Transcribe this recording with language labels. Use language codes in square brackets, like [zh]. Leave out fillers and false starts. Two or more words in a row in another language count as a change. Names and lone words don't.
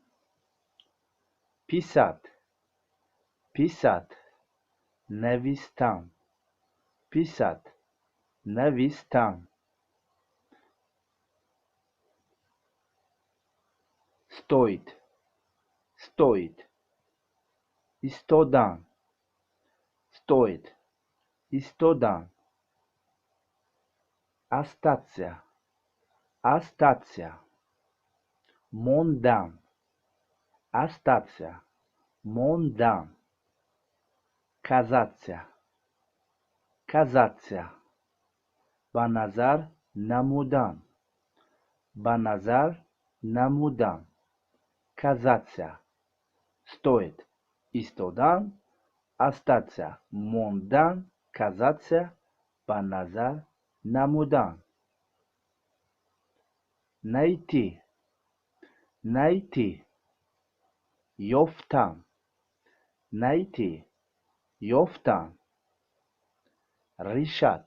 [ru] писат писат навистан писат навистан стоит стоит истодан стоит истодан остаться остаться мондам, остаться, мондам, казаться, казаться, [tg] ба назар намудан, ба назар намудан, [ru] казаться, стоит, [tg] истодан, остаться, мондан, казаться, ба назар намудан. [ru] Найти, найти, ёфтан, найти, ёфтан, решат,